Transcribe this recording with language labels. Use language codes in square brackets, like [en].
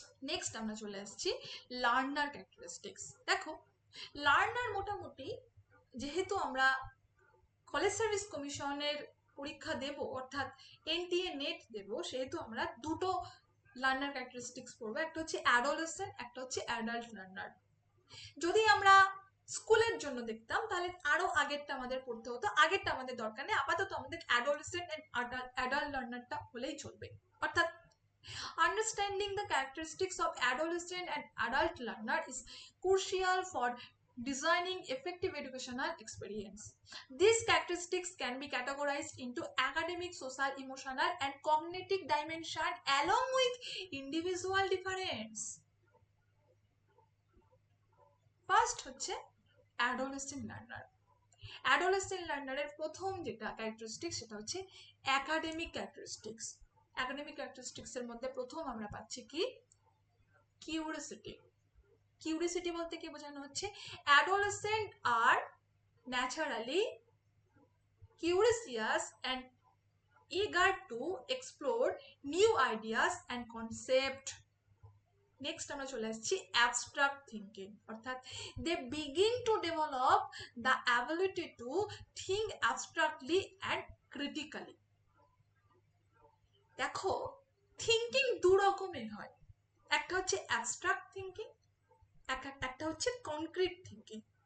[bn] Next আমরা চলে আসছি লার্নার ক্যারেক্টারিস্টিক্স। দেখো, লার্নার মোটামুটি, যেহেতু আমরা কলেজ সার্ভিস কমিশনের পরীক্ষা দেব অর্থাৎ এনটিএ নেট দেব, সেহেতু আমরা দুটো লার্নার ক্যারেক্টারিস্টিক্স পড়বো, একটা হচ্ছে অ্যাডোলেসেন্ট, একটা হচ্ছে অ্যাডাল্ট লার্নার। যদি আমরা স্কুলের জন্য দেখতাম তাহলে আরো আগেরটা আমাদের পড়তে হতো, আগেরটা আমাদের দরকার নেই, আপাতত আমাদের অ্যাডোলেসেন্ট এন্ড অ্যাডাল্ট লার্নারটা হলেই চলবে। [en] অর্থাৎ understanding the characteristics of adolescent and adult learner is crucial for designing effective educational experience. These characteristics can be categorized into academic, social, emotional, and cognitive dimension along with individual difference. First হচ্ছে adolescent learner. [bn] Adolescent learner এর প্রথম যেটা characteristics সেটা হচ্ছে academic characteristics. Academic characteristics এর মধ্যে প্রথম আমরা পাচ্ছি কি, কিউরিওসিটি। কিউরিওসিটি বলতে কি বোঝানো হচ্ছে? [en] Adolescent are naturally curious and eager to explore new ideas and concept. Next [bn] আমরা চলে আসছি [en] Abstract thinking, অর্থাৎ they begin to develop the ability to think abstractly and critically. [bn] দেখো, থিঙ্কিং দু রকমের হয়, একটা হচ্ছে অ্যাবস্ট্রাক্ট থিঙ্কিং, একটা হচ্ছে কনক্রিট থিঙ্কিং।